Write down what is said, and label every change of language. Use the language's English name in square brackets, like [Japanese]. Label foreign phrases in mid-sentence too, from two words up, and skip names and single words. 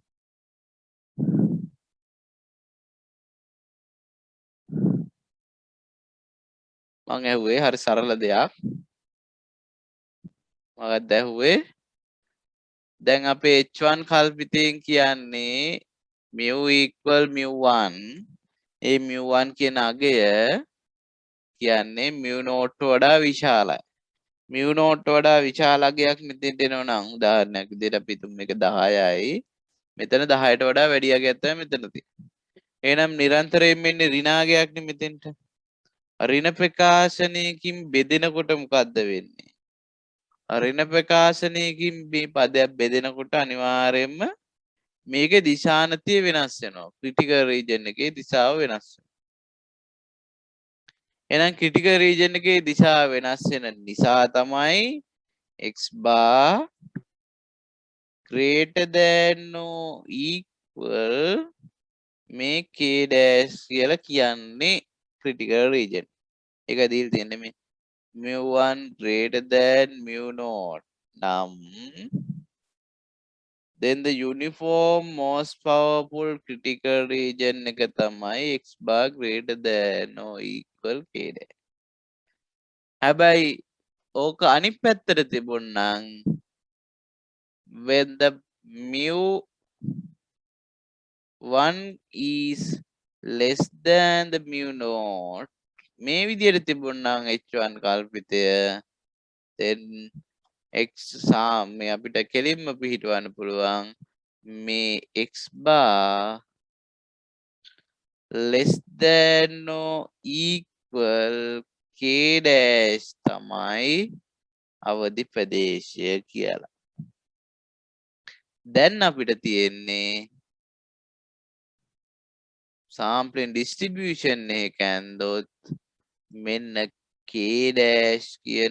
[Sinhala] මං ඇහුවේ හරි සරල දෙයක්. මගත් ඇහුවේ දැන් අපේ h1 කල්පිතයෙන් කියන්නේ [English] mu equal mu 1. [Sinhala] ඒ mu 1 කියන අගය කියන්නේ [English] mu naught [Sinhala] වඩා විශාලයි. [English] mu naught [Sinhala] වඩා විශාල අගයක් මෙතෙන්ට එනවා නම් උදාහරණයක් විදිහට අපි හිතමු මේක 10යි. මෙතන 10ට වඩා වැඩි අගයක් තමයි මෙතන තියෙන්නේ. එහෙනම් නිරන්තරයෙන් මෙන්නේ ඍණාගයක් නේ මෙතෙන්ට. ඍණ ප්‍රකාශනයකින් බෙදෙනකොට මොකද්ද වෙන්නේ? ඍණ ප්‍රකාශනයකින් මේ පදයක් බෙදෙනකොට අනිවාර්යයෙන්ම මේකේ දිශානතිය වෙනස් වෙනවා. [English] critical region [Sinhala] එකේ දිශාව වෙනස් වෙනවා. එහෙනම් [English] critical region [Sinhala] එකේ දිශාව වෙනස් වෙන නිසා තමයි [English] x bar greater than or equal [Sinhala] මේ [English] k dash [Sinhala] කියලා කියන්නේ [English] critical region. [Sinhala] ඒක දීලා තියෙන්නේ මේ [English] mu 1 greater than mu naught [Sinhala] නම් [English] then the uniform most powerful critical region [Sinhala] එක තමයි [English] x bar greater than or equal k dash. [Sinhala] හැබැයි ඕක අනිත් පැත්තට තිබුණනම් [English] when the mu 1 is less than the mu naught [Sinhala] මේ විදිහට තිබුණනම් h1 කල්පිතය [English] then x [Sinhala] මේ අපිට කෙලින්ම පිහිටවන්න පුළුවන් මේ [English] x bar less than or equal k dash [Sinhala] තමයි අවදි ප්‍රදේශය කියලා. දැන් අපිට තියෙන්නේ [English] sampling distribution [Sinhala] එක ඇන්දොත් මෙන්න [English] k dash [Sinhala] කියන